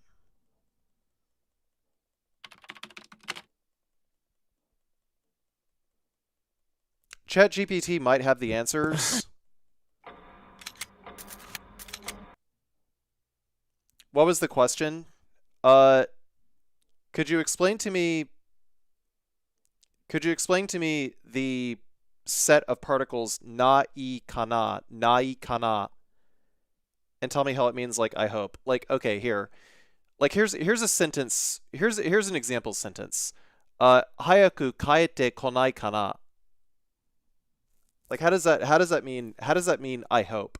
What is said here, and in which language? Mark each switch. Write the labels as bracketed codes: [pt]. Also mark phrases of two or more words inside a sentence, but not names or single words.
[en] ChatGPT might have the answers. What was the question? Uh, could you explain to me the set of particles [ja] ないかな, [en] and tell me how it means like I hope. Like, okay, here. Like here's a sentence. Here's an example sentence. [ja] 早く帰ってこないかな. [en] Like how does that mean I hope?